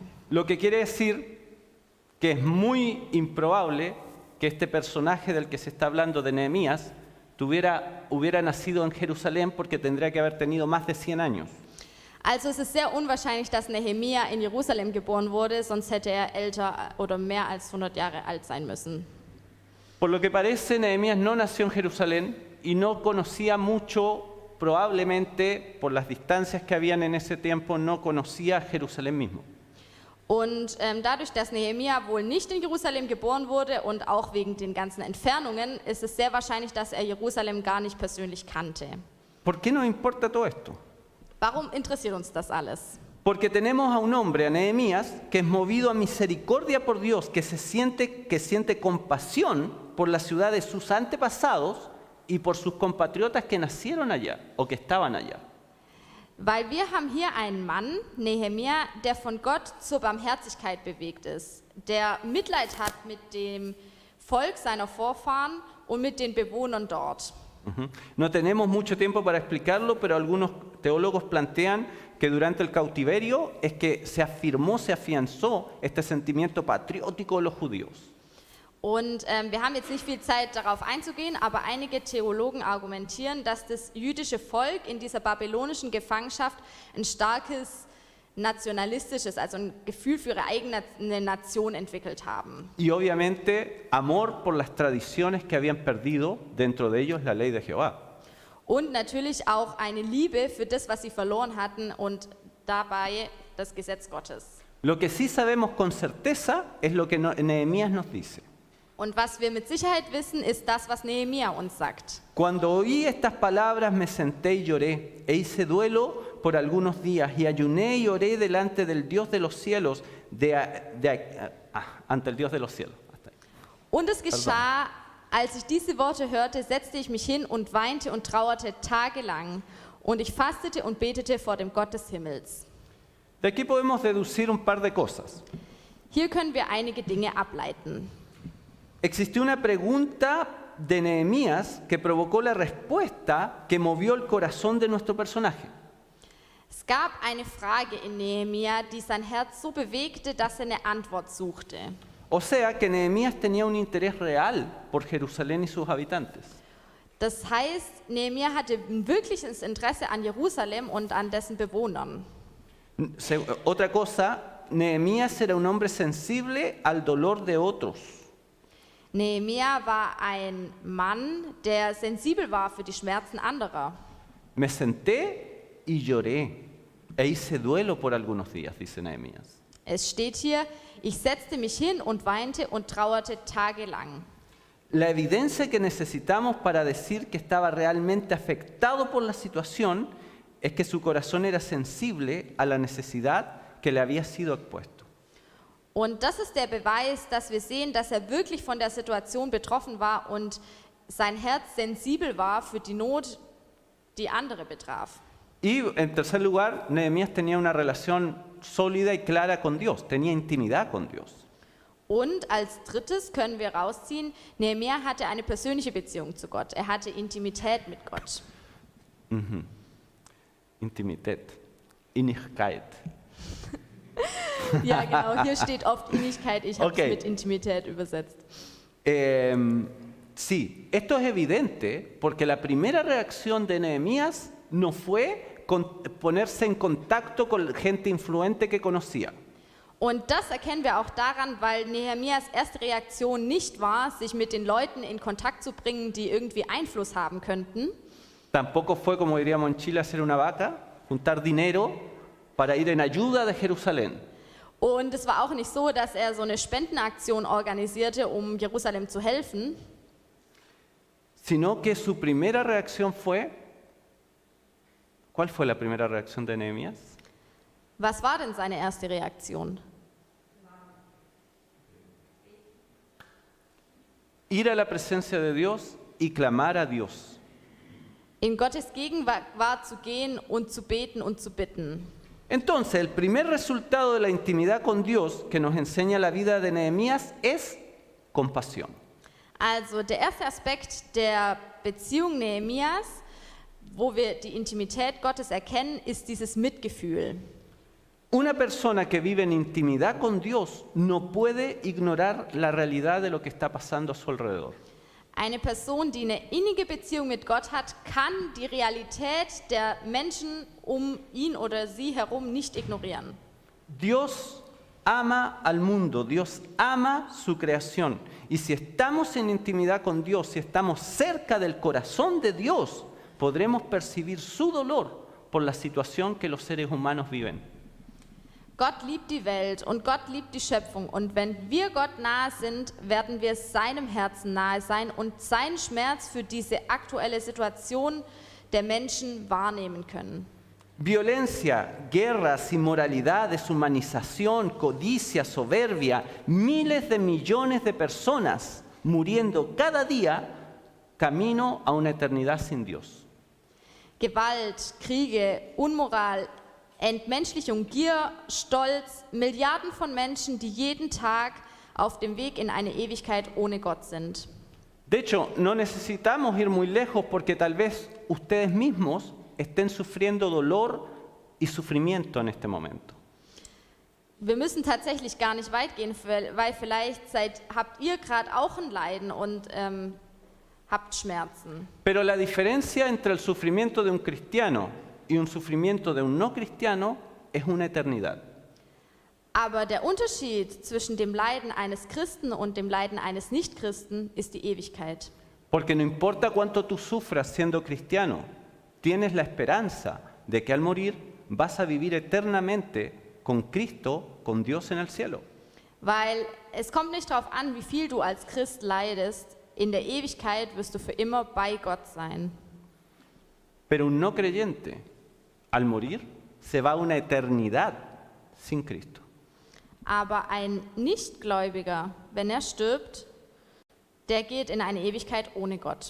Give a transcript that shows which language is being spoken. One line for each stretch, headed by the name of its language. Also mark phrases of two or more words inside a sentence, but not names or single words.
Spanish: Lo que quiere decir que es muy improbable que este personaje del que se está hablando de Nehemías hubiera nacido en Jerusalén porque tendría que haber tenido más de 100 años.
German: Also es ist sehr unwahrscheinlich, dass Nehemia in Jerusalem geboren wurde, sonst hätte er älter oder mehr als 100 Jahre alt sein müssen.
Spanish: Por lo que parece, Nehemías no nació en Jerusalén y no conocía mucho, probablemente por las distancias que habían en ese tiempo, no conocía Jerusalén mismo.
German: Und dadurch, dass Nehemia wohl nicht in Jerusalem geboren wurde und auch wegen den ganzen Entfernungen, ist es sehr wahrscheinlich, dass er Jerusalem gar nicht persönlich kannte.
Spanish: ¿Por qué nos importa todo esto?
German: Warum interessiert uns das alles?
Spanish: Porque tenemos a un hombre, a Nehemías, que es movido a misericordia por Dios, que siente compasión por la ciudad de sus antepasados y por sus compatriotas que nacieron allá o que estaban allá.
German: Weil wir haben hier einen Mann, Nehemia, der von Gott zur Barmherzigkeit bewegt ist, der Mitleid hat mit dem Volk seiner Vorfahren und mit den Bewohnern dort.
Spanish: No tenemos mucho tiempo para explicarlo, pero algunos teólogos plantean que durante el cautiverio es que se afianzó este sentimiento patriótico de los judíos.
German: Und wir haben jetzt nicht viel Zeit darauf einzugehen, aber einige Theologen argumentieren, dass das jüdische Volk in dieser babylonischen Gefangenschaft ein starkes nationalistisches, also ein Gefühl für ihre eigene Nation entwickelt haben.
Spanish: Y obviamente amor por las tradiciones que habían perdido, dentro de ellos la ley de Jehová.
German: Und natürlich auch eine Liebe für das, was sie verloren hatten und dabei das Gesetz Gottes.
Spanish: Lo que sí sabemos con certeza es lo que Nehemías nos dice.
German: Und was wir mit Sicherheit wissen, ist das, was Nehemia uns sagt.
Spanish: Cuando oí estas palabras me senté y lloré, e hice duelo por algunos días, y ayuné y oré delante del Dios de los cielos, ante el Dios de los cielos. Hasta ahí.
German: Und es geschah, als ich diese Worte hörte, setzte ich mich hin und weinte und trauerte tagelang. Und ich fastete und betete vor dem Gott des Himmels.
Spanish: De aquí podemos deducir un par de cosas.
German: Hier können wir einige Dinge ableiten.
Spanish: Existió una pregunta de Nehemías que provocó la respuesta que movió el corazón de nuestro personaje.
German: Es gab eine Frage in Nehemia, die sein Herz so bewegte, dass er eine Antwort suchte.
Spanish: O sea que Nehemías tenía un interés real por Jerusalén y sus habitantes.
German: Das heißt, Nehemia hatte ein wirkliches Interesse an Jerusalem und an dessen Bewohnern.
Spanish: Otra cosa, Nehemías era un hombre sensible al dolor de otros.
German: Nehemia war ein Mann, der sensibel war für die Schmerzen anderer.
Spanish: Me senté y lloré e hice duelo por algunos días, dice Nehemías.
German: Es steht hier, ich setzte mich hin und weinte und trauerte tagelang.
Spanish: La evidencia que necesitamos para decir que estaba realmente afectado por la situación es que su corazón era sensible a la necesidad que le había sido expuesto.
German: Und das ist der Beweis, dass wir sehen, dass er wirklich von der Situation betroffen war und sein Herz sensibel war für die Not, die andere betraf.
Spanish: Y en tercer lugar, Nehemías tenía una relación sólida y clara con Dios, tenía intimidad con Dios.
German: Und als drittes können wir rausziehen, Nehemia hatte eine persönliche Beziehung zu Gott. Er hatte Intimität mit Gott. Intimität, Innigkeit. Ja, genau, hier steht oft Innigkeit, ich habe Okay. es mit Intimität übersetzt.
Spanish: Sí, esto es evidente porque la primera reacción de Nehemías no fue ponerse en contacto con gente influente que conocía.
German: Und das erkennen wir auch daran, weil Nehemias erste Reaktion nicht war, sich mit den Leuten in Kontakt zu bringen, die irgendwie Einfluss haben könnten.
Spanish: Tampoco fue, como diríamos en Chile, hacer una vaca, juntar dinero para ir en ayuda de Jerusalén.
German: Und es war auch nicht so, dass er so eine Spendenaktion organisierte, um Jerusalem zu helfen,
Spanish: Sino que su primera reacción fue, ¿cuál fue la primera reacción de Nehemías?
German: Was war denn seine erste Reaktion?
Spanish: Ir a la presencia de Dios y clamar a Dios.
German: in Gottes Gegenwart zu gehen und zu beten und zu bitten.
Spanish: Entonces, el primer resultado de la intimidad con Dios que nos enseña la vida de Nehemías es compasión.
German: Also der erste Aspekt der Beziehung Nehemias, wo wir die Intimität Gottes erkennen, ist dieses Mitgefühl.
Spanish: Una persona que vive en intimidad con Dios no puede ignorar la realidad de lo que está pasando a su alrededor.
German: Eine Person, die eine innige Beziehung mit Gott hat, kann die Realität der Menschen um ihn oder sie herum nicht ignorieren.
Spanish: Dios ama al mundo, Dios ama su creación. Y si estamos en intimidad con Dios, si estamos cerca del corazón de Dios, podremos percibir su dolor por la situación que los seres humanos viven.
German: Gott liebt die Welt und Gott liebt die Schöpfung. Und wenn wir Gott nahe sind, werden wir seinem Herzen nahe sein und seinen Schmerz für diese aktuelle Situation der Menschen wahrnehmen können.
Spanish: Violencia, guerras, inmoralidad, deshumanización, codicia, soberbia, miles de millones de personas muriendo cada día camino a una eternidad sin Dios.
German: Gewalt, Kriege, Unmoral, Entmenschlichung, Gier, Stolz, Milliarden von Menschen, die jeden Tag auf dem Weg in eine Ewigkeit ohne Gott sind.
Spanish: De hecho, no necesitamos ir muy lejos porque tal vez ustedes mismos estén sufriendo dolor y sufrimiento en este momento.
German: Wir müssen tatsächlich gar nicht weit gehen, weil vielleicht habt ihr gerade auch ein Leiden und habt Schmerzen.
Spanish: Pero la diferencia entre el sufrimiento de un cristiano y un sufrimiento de un no cristiano es una eternidad.
German: Aber der Unterschied zwischen dem Leiden eines Christen und dem Leiden eines Nichtchristen ist die Ewigkeit.
Spanish: Porque no importa cuánto tú sufras siendo cristiano, tienes la esperanza de que al morir vas a vivir eternamente con Cristo, con Dios en el cielo.
German: Weil es kommt nicht darauf an, wie viel du als Christ leidest. In der Ewigkeit wirst du für immer bei Gott sein.
Spanish: Pero un no creyente, al morir, se va a una eternidad sin Cristo.
German: Aber ein Nichtgläubiger, wenn er stirbt, der geht in eine Ewigkeit ohne Gott.